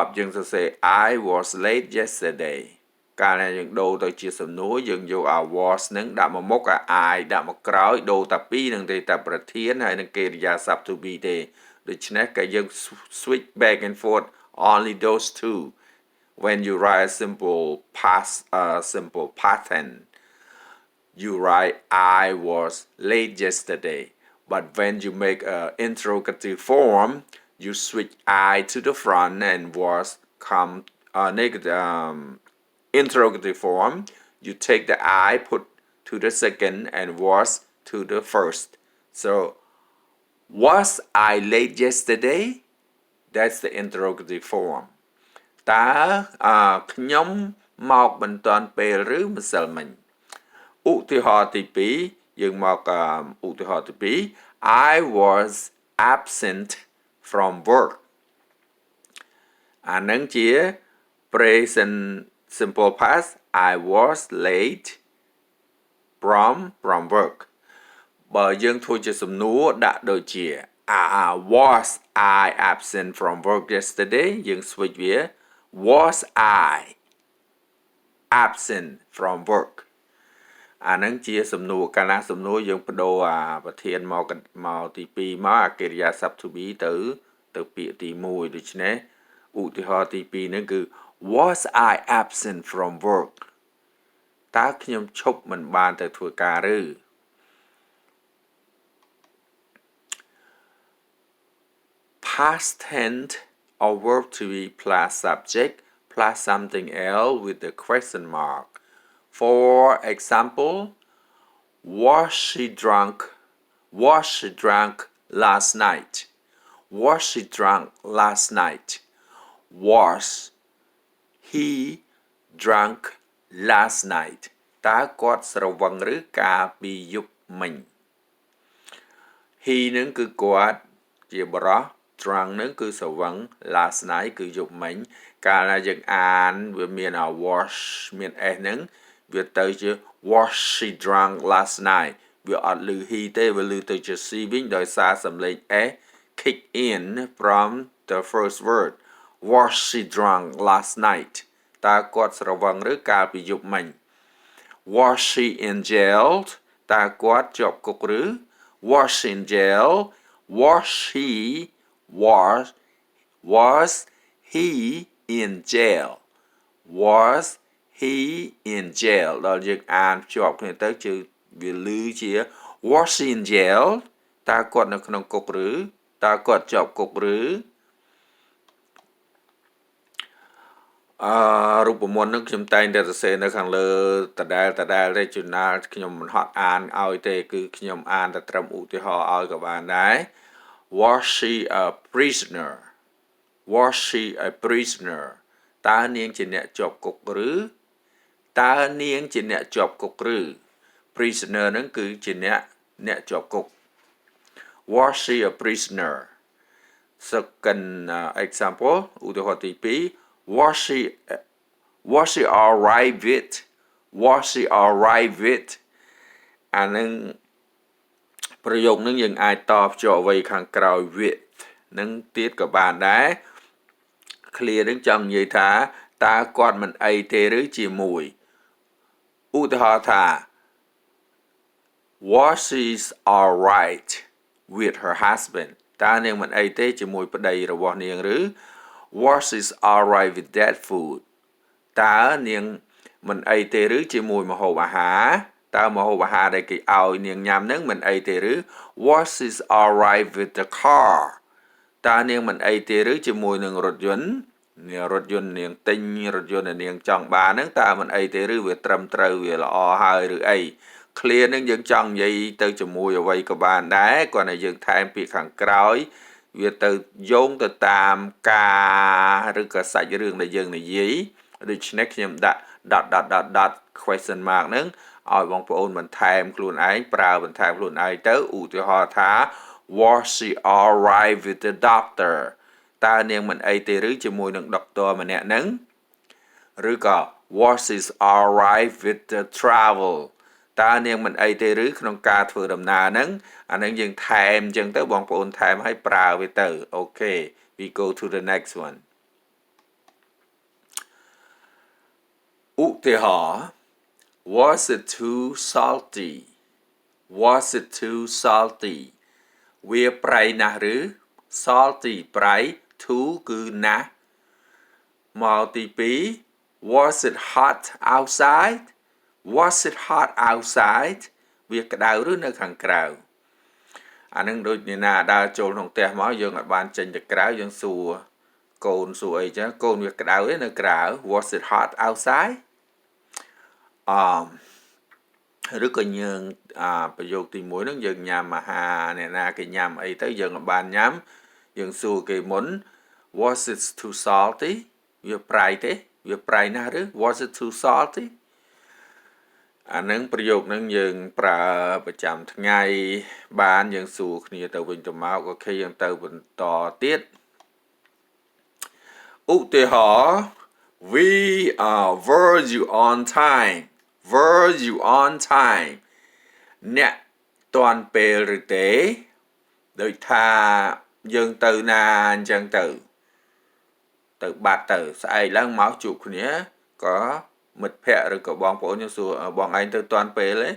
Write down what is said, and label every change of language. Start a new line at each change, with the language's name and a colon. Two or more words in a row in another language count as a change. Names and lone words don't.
Khmer: យើងសរសេរ
English: I was late yesterday
Khmer: កាលណាយើងដូរទៅជាសំណួរយើងយក was នឹងដាក់ មកមុខ
English: I
Khmer: ដាក់មកក្រោយដូរតែពីរនឹងទេតែប្រធានហើយនឹងកិរិយាសព្ទ
English: to be
Khmer: ទេដូច្នេះក៏យើង
English: switch back and forth only those two when you write simple past tense you write I was late yesterday but when you make an interrogative form you switch I to the front and was come interrogative form you take the I put to the second and was to the first so was I late yesterday that's the interrogative form
Khmer: តើខ្ញុំមកមិនទាន់ពេលឬម្សិលមិញឧទាហរណ៍ទី2យើងមកឧទាហរណ៍ទី2
English: I was absent from work
Khmer: អានឹងជា
English: present simple past I was late from work
Khmer: បើយើងធ្វើជាសំណួរដាក់ដូចជា was
English: I absent from work yesterday
Khmer: យើង switch វា
English: was I absent from work
Khmer: អានឹងជាសំណួរកាលណាសំណួរយើងបដូរប្រធានមកទី2មកអកិរិយាសព្ទ
English: to be
Khmer: ទៅពាក្យទី1ដូច្នេះឧទាហរណ៍ទី2ហ្នឹងគឺ
English: was I absent from work
Khmer: តើខ្ញុំឈប់មិនបានទៅធ្វើការឬ
English: past tense or verb to be plus subject plus something else with the question mark for example was she drunk last night was he drunk last night was he drunk last night
Khmer: តើគាត់ស្រវឹងឬកាលពីយប់មិញ he នឹងគឺគាត់ជាបរិះ drunk នឹងគឺស្រវឹង
English: last night
Khmer: គឺយប់មិញកាលណាយើងអាន វាមាន was មាន s នឹងវាទៅជា
English: was she drunk last night
Khmer: វាអត់ឮ he ទេវាឮទៅជា she វិញដោយសារសំឡេង s
English: kick in from the first word was she drunk last night
Khmer: តើគាត់ស្រវឹងឬកាលពីយប់មិញ
English: was she in jail
Khmer: តើគាត់ជាប់គុកឬ
English: was she in jail was he in jail was he in jail
Khmer: ដល់យើងអានភ្ជាប់គ្នាទៅគឺវាឮជា
English: was he in jail
Khmer: តើគាត់នៅក្នុងគុកឬតើគាត់ជាប់គុកឬ រូបមន្តនឹងខ្ញុំតែងតែសរសេរនៅខាងលើដដែលទេជួនណាខ្ញុំមិនហត់អានឲ្យទេគឺខ្ញុំអានតែត្រឹមឧទាហរណ៍ឲ្យក៏បានដែរ
English: was she a prisoner
Khmer: តើនាងជាអ្នកជាប់គុកឬតើនាងជាអ្នកជាប់គុកឬ prisoner នឹងគឺជាអ្នកជាប់គុក
English: was she a prisoner second example
Khmer: ឧទាហរណ៍ទី2
English: was she all right
Khmer: with អានឹងប្រយោគនឹងយើងអាចតបជាប់អ្វីខាងក្រោយ with នឹងទៀតក៏បានដែរ clear នឹងចង់និយាយថាតើគាត់មិនអីទេឬជាមួយឧទាហរណ៍ថា
English: was she all right with her husband
Khmer: តើនាងមិនអីទេជាមួយប្តីរបស់នាងឬ
English: was she all right with that food
Khmer: តើនាងមិនអីទេឬ ជាមួយម្ហូបអាហារតើម្ហូបអាហារដែលគេឲ្យនាងញ៉ាំហ្នឹងមិនអីទេឬ
English: was she all right with the car
Khmer: តើនាងមិនអីទេឬជាមួយនឹងរថយន្តនាងទិញរថយន្តដែលនាងចង់បានហ្នឹងតើមិនអីទេឬវា ត្រឹមត្រូវវាល្អហើយឬអី clear ហ្នឹងយើងចង់និយាយទៅជាមួយអ្វីក៏បានដែរគ្រាន់តែយើងថែមពាក្យខាងក្រោយវាទៅយោងទៅតាមការឬក៏សា ច់រឿងដែលយើងនិយាយដូច្នេះខ្ញុំដាក់
English: dot question mark
Khmer: ហ្នឹងឲ្យបងប្អូនបន្ថែមខ្លួនឯងប្រើបន្ថែមខ្លួនឯងទៅឧ ទាហរណ៍ថា
English: was she all right with the doctor
Khmer: តើនាងមិនអីទេឬជាមួយនឹងដុកទ័រម្នាក់ហ្នឹងឬក៏
English: was she all right with the travel
Khmer: តើនាងមិនអីទេឬក្នុងការធ្វើដំណើរហ្នឹងអាហ្នឹងយើងថែមអញ្ចឹងទៅបងប្អូនថែមឲ្យប្រើវាទៅអូខេ
English: we go to the next one
Khmer: ឧទាហរណ៍
English: was it too salty
Khmer: វាប្រៃណាស់ឬ salty ប្រៃ too គឺណាស់មកទី2
English: was it hot outside
Khmer: វាក្តៅឬនៅខាងក្រៅអានឹងដូចអ្នកណាដើរចូលក្នុងផ្ទះមកយើងអាចបានចេញទៅក្រៅយើងសួរកូនសួរអីចឹងកូនវាក្តៅទេនៅក្រៅ
English: was it hot outside
Khmer: ឬក៏យើងប្រយោគទី1ហ្នឹងយើងញ៉ាំអាហារអ្នកណាគេញ៉ាំអីទៅយើងបានញ៉ាំយើងសួរគេមុន
English: was it too salty
Khmer: វាប្រៃទេវាប្រៃណាស់ឬ
English: was it too salty
Khmer: អានឹងប្រយោគហ្នឹងយើងប្រើប្រចាំថ្ងៃបានយើងសួរគ្នាទៅវិញទៅមកអូខេយើងទៅបន្តទៀត ឧទាហរណ៍
English: we were you on time
Khmer: អ្នកតាន់ពេលឬទេដូចថាយើងទៅណាអញ្ចឹងទៅទៅបាត់ទៅស្អែកឡើងមកជួបគ្នាក៏មិត្តភ័ក្តិឬក៏បងប្អូនយើងសួរបងឯងទៅតាន់ពេលទេ